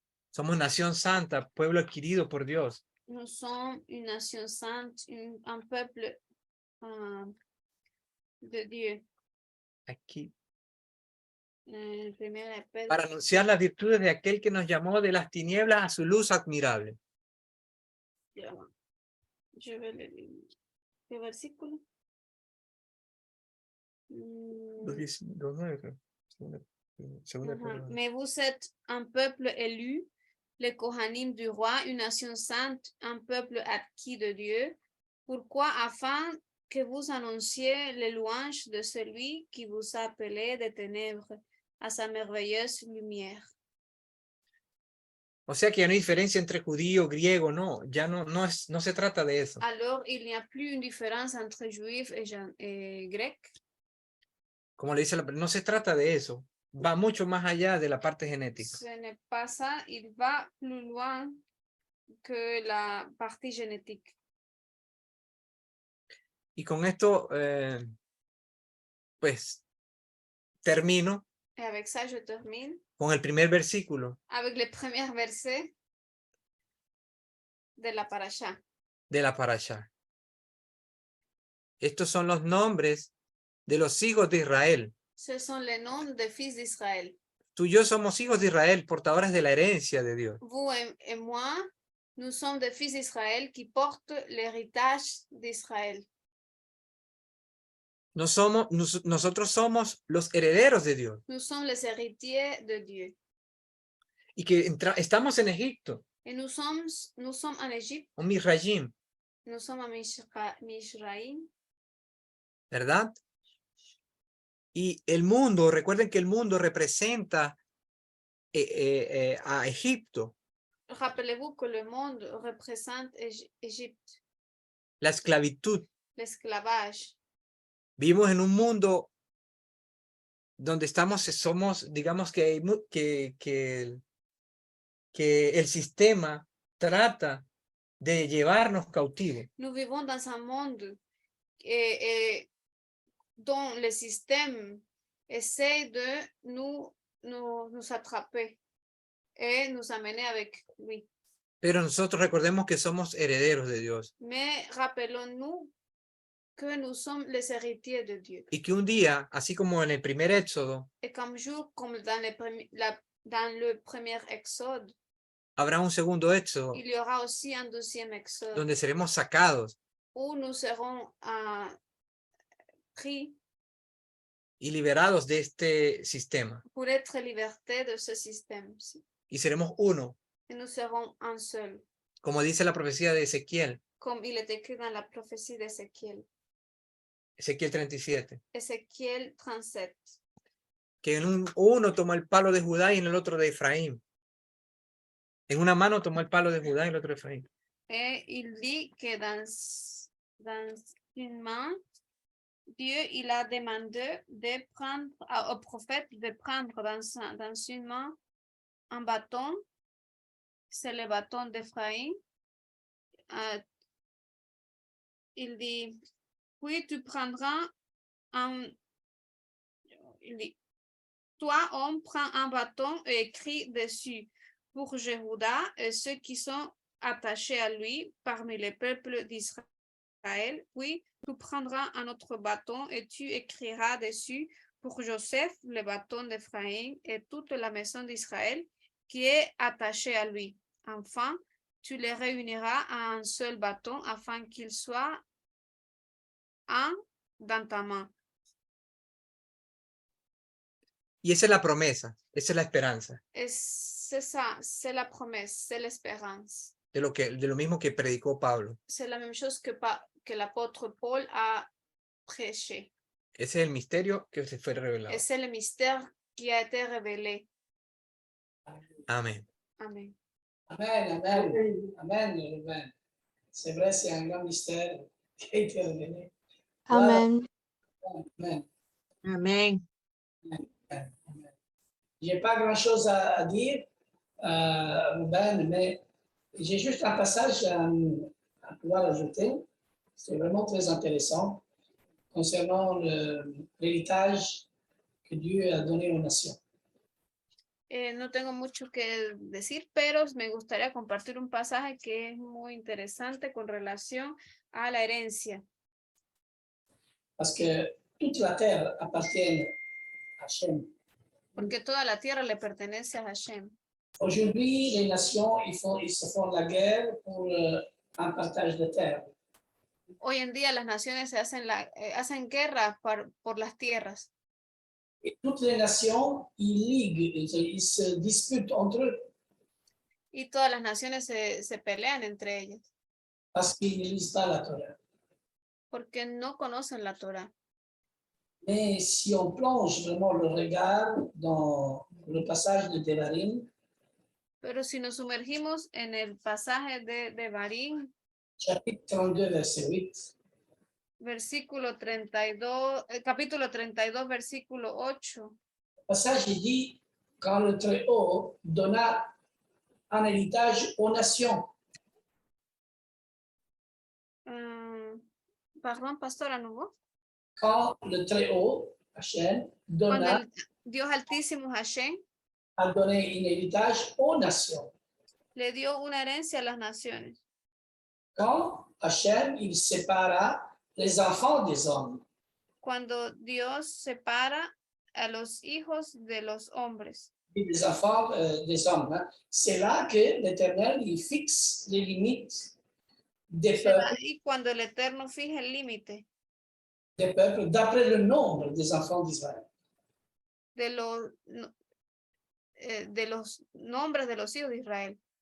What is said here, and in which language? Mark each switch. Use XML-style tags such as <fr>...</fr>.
<es>Somos nación santa, pueblo adquirido por Dios.</es> <fr>Nous sommes une nation sainte, un peuple de Dieu.</fr> <es>Aquí, 1 Pedro. para anunciar las virtudes de aquel que nos llamó de las tinieblas a su luz admirable.</es> <fr>Je vais le lire.</fr> <es>¿Qué versículo? 2:9, creo. Segunda Pedro.</es> <fr>Mais vous êtes un peuple élu, les Kohanim du roi, une nation sainte, un peuple acquis de Dieu. Pourquoi? Afin que vous annonciez les louanges de celui qui vous a appelé des ténèbres à sa merveilleuse lumière.</fr> <es>O sea que ya no hay diferencia entre judío, griego, no, ya no se trata de eso.</es> <fr>Alors, il n'y a plus une différence entre juifs et grecs.</fr> <es>Como le dice no se trata de eso, va mucho más allá de la parte genética.</es> <fr>Ce n'est pas ça, il va plus loin que la partie génétique.</fr> <es>Y con esto, pues, termino</es> <fr>Et avec ça, je termine</fr> <es>con el primer versículo</es> <fr>avec le premier verset de la parasha.</fr> <es>de la parashá. Estos son los nombres de los hijos de Israel.</es> <fr>Ce sont les noms des fils d'Israël.</fr> <es>Tú y yo somos hijos de Israel, portadores de la herencia de Dios.</es> <fr>Vous et moi, nous sommes des fils d'Israël qui portent l'héritage d'Israël.</fr> <es>Nosotros somos los herederos de Dios.</es> <fr>Nous sommes les héritiers de Dieu.</fr> <es>Y que estamos en Egipto,</es> <fr>Et nous sommes en Égypte,</fr> <es>un Misraim,</es> <fr>nous sommes en Mishraim.</fr> <es>¿verdad? Y el mundo, recuerden que el mundo representa a Egipto,</es> <fr>Rappelez-vous que le monde représente Égypte,</fr> <es>la esclavitud.</es> <fr>l'esclavage.</fr> <es>Vivimos en un mundo donde somos, digamos que el sistema trata de llevarnos cautivos.</es> <fr>Nous vivons dans un monde dont le système essaie de nous attraper et nous amener avec lui.</fr> <es>Pero nosotros recordemos que somos herederos de Dios.</es> <fr>Mais rappelons-nous que nous sommes les héritiers de Dieu.</fr> <es>Y que un día, así como en el primer Éxodo,</es> <fr>Et comme jour, comme dans le premier Exode,</fr> <es>habrá un segundo Éxodo</es> <fr>il y aura aussi un deuxième Exode</fr> <es>donde seremos sacados</es> <fr>où nous serons pris</fr> <es>y liberados de este sistema.</es> <fr>pour être libertés de ce système.</fr> <es>Y seremos uno,</es> <fr>Et nous serons un seul,</fr> <es>como dice la profecía de Ezequiel,</es> <fr>comme il est écrit dans la prophétie d'Ézéchiel.</fr> <es>Ezequiel 37,</es> <fr>Ézéchiel 37.</fr> <es>que en uno tomó el palo de Judá y en el otro de Efraín. En una mano tomó el palo de Judá y el otro de Efraín.</es> <fr>Et il dit que dans une main, Dieu il a demandé de prendre au prophète de prendre dans une main un bâton, c'est le bâton d'Ephraïm. Il dit, puis tu prendras il dit, toi, homme, prends un bâton et écris dessus pour Jéhuda et ceux qui sont attachés à lui parmi les peuples d'Israël. Puis tu prendras un autre bâton et tu écriras dessus pour Joseph, le bâton d'Ephraïm et toute la maison d'Israël qui est attachée à lui. Enfin, tu les réuniras à un seul bâton afin qu'ils soient un dans ta main.</fr> <es>Y esa es la promesa, esa es la esperanza</es> <fr>C'est ça, c'est la promesse, c'est l'espérance.</fr> <es>de lo mismo que predicó Pablo.</es> <fr>C'est la même chose que l'apôtre Paul a prêché.</fr> <es>Ese es el misterio que se fue revelado.</es> <fr>Et c'est le mystère qui a été révélé.</fr> <es>Amén.</es> <fr>Amen. Amen, amen, amen, amen. C'est vrai, c'est un grand mystère qui a été révélé. Amen. Amen.</fr> <es>Amén.</es> <fr>J'ai pas grand-chose à dire, Ruben, mais j'ai juste un passage à pouvoir ajouter. C'est vraiment très intéressant concernant l'héritage que Dieu a donné aux nations.</fr> <es>No tengo mucho que decir, pero me gustaría compartir un pasaje que es muy interesante con relación a la herencia.</es> <fr>Parce que toute la terre appartient à Hachem.</fr> <es>Porque toda la tierra le pertenece a Hashem.</es> <fr>Aujourd'hui, les nations, ils se font la guerre pour un partage de terre.</fr> <es>Hoy en día las naciones se hacen guerra por las tierras.</es> <fr>Et toutes les nations, ils se disputent entre eux</fr> <es>Y todas las naciones se pelean entre ellas.</es> <fr>parce qu'ils ne lisent pas la Torah.</fr> <es>Porque no conocen la Torah.</es> <fr>Mais si on plonge vraiment le regard dans le passage de Devarim,</fr> <es>Pero si nos sumergimos en el pasaje de Devarim,</es> <fr>chapitre 32, verset 8,</fr> <es>versículo 32, capítulo 32, versículo 8.</es> <fr>le passage il dit quand le Très-Haut donna un héritage aux nations.</fr> <es>Perdón, pastor,</es> <fr>à nouveau. Quand le Très-Haut, Hachem,</fr> <es>Cuando</es> <fr>donna,</fr> <es>el Dios Altísimo Hashem</es> <fr>a donné un héritage aux nations.</fr> <es>le dio una herencia a las naciones.</es> <fr>Quand Hachem, il sépara les enfants des hommes.</fr> <es>Cuando Dios separa a los hijos de los hombres.</es> <fr>Et des enfants des hommes. Hein. C'est là que l'Éternel, il fixe les limites des peuples,</fr> <es>Y cuando el Eterno fija el límite</es> <fr>d'après le nombre des enfants d'Israël.</fr> <es>de los nombres de los hijos de Israel.</es>